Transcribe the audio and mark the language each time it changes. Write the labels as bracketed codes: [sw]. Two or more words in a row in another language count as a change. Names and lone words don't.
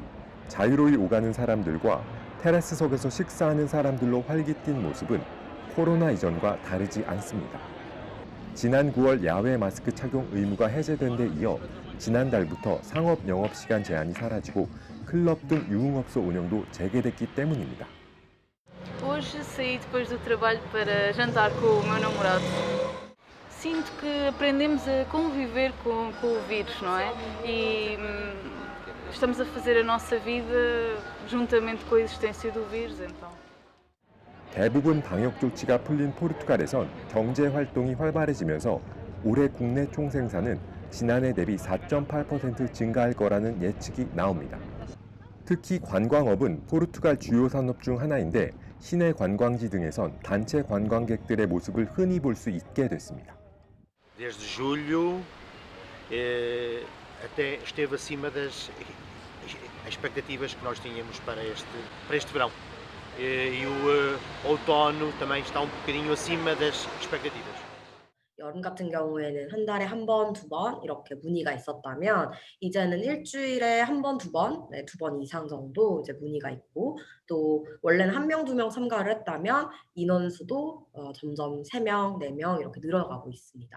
[ko] 자유로이 오가는 사람들과 테라스석에서 식사하는 사람들로 활기띤 모습은 코로나 이전과 다르지 않습니다. 지난 9월 야외 마스크 착용 의무가 해제된 데 이어 지난달부터 상업 영업 시간 제한이 사라지고 클럽 등 유흥업소 운영도 재개됐기 때문입니다. [pt] Hoje saí depois do trabalho para jantar com o meu namorado. Sinto que aprendemos a conviver com o vírus, não é? E estamos a fazer a nossa vida juntamente com a existência do vírus, então. [ko] 대부분 방역 조치가 풀린 포르투갈에선 경제 활동이 활발해지면서 올해 국내 총생산은 지난해 대비 4.8% 증가할 거라는 예측이 나옵니다. 특히 관광업은 포르투갈 주요 산업 중 하나인데 시내 관광지 등에선 단체 관광객들의 모습을 흔히 볼 수 있게 됐습니다. [pt] Desde julho até esteve acima das expectativas que nós tínhamos para este verão. E o outono também está bocadinho acima das expectativas. [ko] 여름 같은 경우에는 한 달에 한 번, 두 번 이렇게 문의가 있었다면 이제는 일주일에 한 번, 두 번, 두 번 이상 정도 이제 문의가 있고 또 원래는 한 명, 두 명 참가를 했다면 인원수도 점점 3명, 4명 이렇게 늘어가고 있습니다.